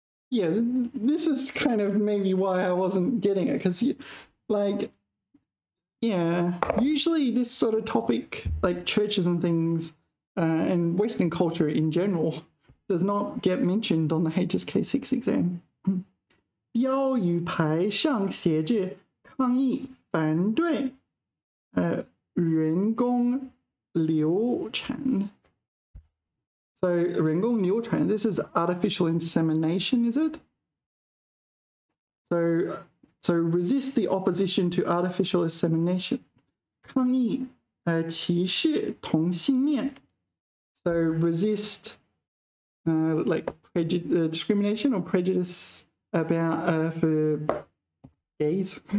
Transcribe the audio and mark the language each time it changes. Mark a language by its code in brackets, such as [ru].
[en] Yeah, this is kind of maybe why I wasn't getting it, because, like, yeah, usually this sort of topic, like churches and things, and Western culture in general, does not get mentioned on the HSK6 exam. [zh] 标语牌上写着抗议反对人工流产。 [en] So 人工流产, this is artificial insemination, is it? So resist the opposition to artificial insemination. [zh] 抗议歧视同性恋. [en] So resist like discrimination or prejudice about for gays.